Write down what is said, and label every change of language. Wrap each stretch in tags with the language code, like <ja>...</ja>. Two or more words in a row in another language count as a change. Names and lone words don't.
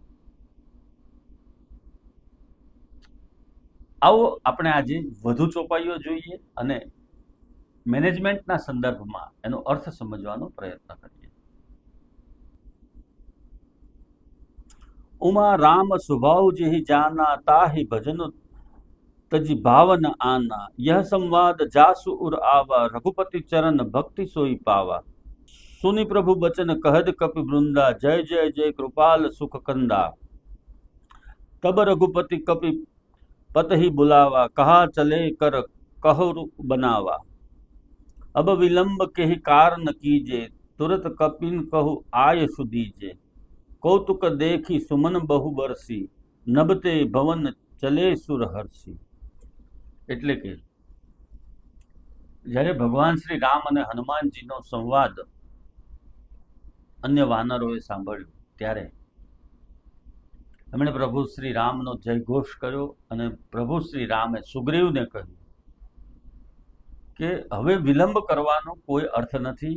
<gu>આવો આપણે આજે વધુ ચોપાઈઓ જોઈએ અને મેનેજમેન્ટના સંદર્ભમાં એનો અર્થ સમજવાનો પ્રયત્ન કરીએ.</gu> <awa>उमा राम स्वभाव जेही जाना ताही भजन तजी भावन आना यह संवाद जासु उर आवा रघुपति चरण भक्ति सोई पावा सुनि प्रभु बचन कहद कपि वृंदा जय जय जय कृपाल सुख कंदा तब रघुपति कपि पत ही बुलावा कहा चले कर कहर बनावा अब विलंब के ही कारण कीजे तुरत कपिन कहु आय सुदीजे कौतुक देखी सुमन बहु बरसी नबते भवन चले सुर हर्षी.</awa> <gu>એટલે કે જ્યારે ભગવાન શ્રી રામ અને હનુમાનજીનો સંવાદ અન્ય વાનરોએ સાંભળ્યો ત્યારે એમણે પ્રભુ શ્રી રામનો જયઘોષ કર્યો અને પ્રભુ શ્રી રામે સુગ્રીવને કહ્યું કે હવે વિલંબ કરવાનો કોઈ અર્થ નથી.</gu>